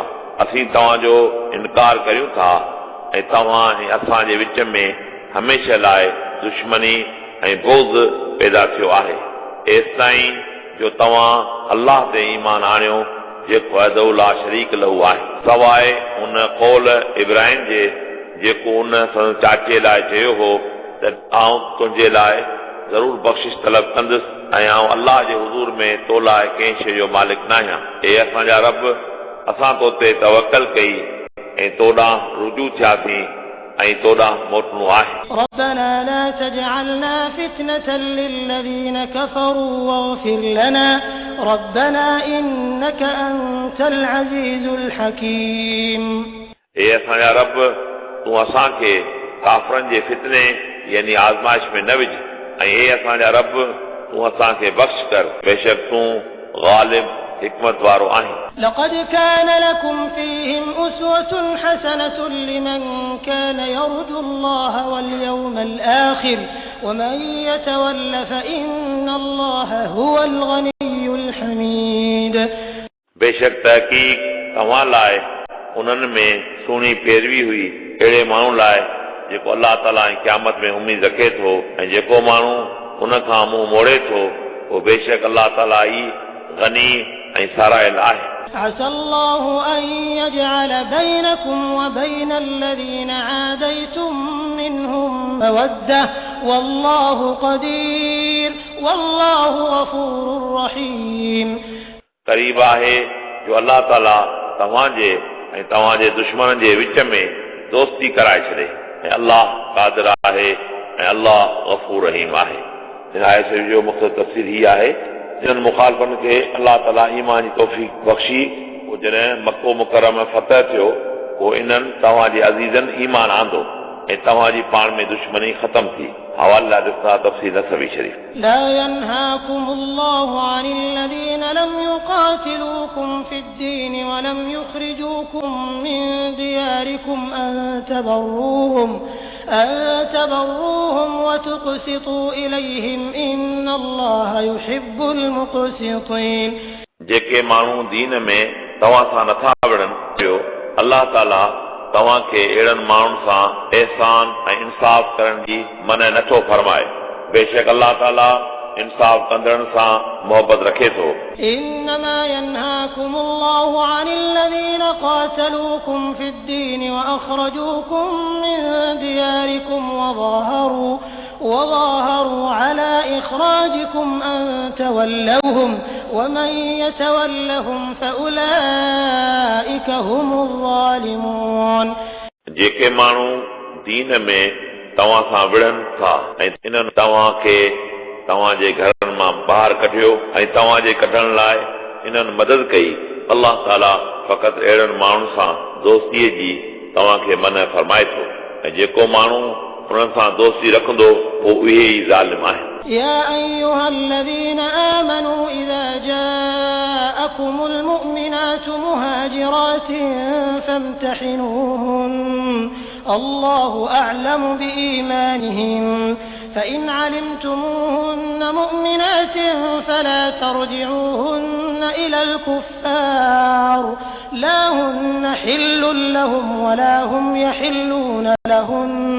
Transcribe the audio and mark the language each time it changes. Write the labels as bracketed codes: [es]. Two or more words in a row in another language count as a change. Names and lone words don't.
[sd] असीं तव्हांजो इनकार करियूं था ऐं तव्हां ऐं असांजे विच में हमेशह लाइ दुश्मनी ऐं बोज़ पैदा थियो आहे एसिताईं जो तव्हां अल्लाह ते ईमान आणियो जेको [ar] وحده لا شريك له [sd] आहे सवाइ उन कौल इब्राहिम जे जेको उन संदसि चाचे लाइ चयो हो त आउं तुंहिंजे लाइ ज़रूर बख़्शिश तलब कंदुसि ऐं आउं अल्लाह जे हुज़ूर में तो लाइ कंहिं शइ जो मालिक न आहियां। हे असांजा रब असां तो ते तवक्कल कई ऐं तो ॾांहुं रुजू थियासीं ऐं तो ॾांहुं मोटणो आहे। [ar] ربنا لا تجعلنا فتنة للذين كفروا واغفر لنا ربنا إنك أنت العزيز الحكيم [sd] हे असांजा रब तूं असांखे काफ़रनि जे फितने यानी आज़माइश में न विझ ऐं हे असांजा रब तूं असांखे बख़्श कर बेशक तूं गालिब हिकमत वारो आहीं [ar] لقد كان لكم فيهم أسوة حسنة لمن كان يرجو الله واليوم الآخر ومن يتول فإن الله هو الغني الحميد [sd] बेशक तहक़ीक़ तव्हां लाइ उन्हनि में सुहिणी पैरवी हुई अहिड़े माण्हू लाइ जेको अलाह ताला ऐं क़यामत में उमीद रखे थो ऐं जेको माण्हू उन खां मुंहुं मोड़े थो उहो बेशक अलाह ताला ई गनी ऐं सारायल आहे [ar] عسى الله أن يجعل بينكم وبين الذين عاديتم منهم مودة والله قدير والله غفور رحيم [sd] क़रीब आहे जो अलाह ताला तव्हांजे ऐं तव्हांजे दुश्मन जे विच में दोस्ती कराए छॾे ऐं अलाह क़ादिर आहे ऐं अलाह गफ़ूर रहीम आहे हिन आयत जो मक़सद तफ़सीर ही आहे जिन्हनि मुखालफ़नि खे अलाह ताला ईमान जी तौफ़ीक़ बख़्शी पोइ जॾहिं मक्को मुकरम में फतह थियो पोइ इन्हनि तव्हांजे अज़ीज़नि ईमान आंदो ऐं तव्हांजी पाण में दुश्मनी ख़तम थी हवाले लाइ ॾिसां तफ़सील नसबी शरीफ़ [ar] لا ينهاكم الله عن الذين لم يقاتلوكم في الدين ولم يخرجوكم من دياركم أن تبروهم وتقسطوا إليهم إن الله يحب المقسطين [sd] जेके माण्हू दीन में तव्हां सां नथा विढ़नि पियो अलाह ताला तव्हांखे अहिड़नि माण्हुनि सां एहसान ऐं इंसाफ़ करण जी मन नथो फरमाए बेशक अलाह ताला इंसाफ़ कंदड़नि सां मोहबत रखे थो [ar] إنما ينهاكم الله عن الذين قاتلوكم في الدين وأخرجوكم من دياركم وظاهروا على إخراجكم أن تولوهم ومن يتولهم فأولئك هم الظالمون [sd] जेके माण्हू दीन में तव्हां सां विढ़नि था ऐं इन्हनि तव्हांखे तव्हांजे घरनि मां ॿाहिरि कढियो ऐं तव्हांजे कढण लाइ इन्हनि मदद कई अलाह ताला फ़क़ति अहिड़नि माण्हुनि सां दोस्तीअ जी तव्हांखे मन फरमाए थो ऐं जेको माण्हू उन्हनि सां दोस्ती रखंदो पोइ उहे ई ज़ालिम आहिनि [ar] يا أيها الذين آمنوا إذا جاءكم المؤمنات مهاجرات فامتحنوهن الله أعلم بإيمانهن فإن علمتموهن مؤمنات فلا ترجعوهن إلى الكفار لا هن حل لهم ولا هم يحلون لهن